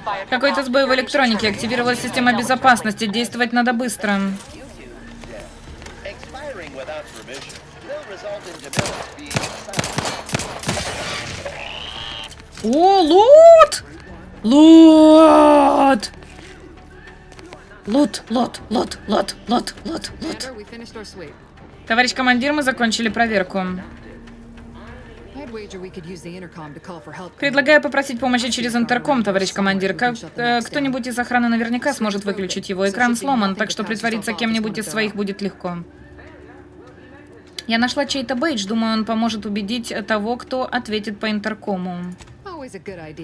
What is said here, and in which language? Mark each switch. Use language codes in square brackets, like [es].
[ru] Какой-то сбой в электронике. Активировалась система безопасности. Действовать надо быстро. [en] Expiring without permission will result in developers being silenced. [ru] О, лут! Лут! Лут, лут, лут, лут, лут, лут, лут. [en] We finished our sweep. [ru] Товарищ командир, мы закончили проверку. [en] I'd wager we could use the intercom to call for help. [ru] Предлагаю попросить помощи через интерком, товарищ командир. Кто-нибудь из охраны наверняка сможет выключить его. Экран сломан, так что притвориться кем-нибудь из своих будет легко. Я нашла чей-то бейдж. Думаю, он поможет убедить того, кто ответит по интеркому. [en] Always a good idea.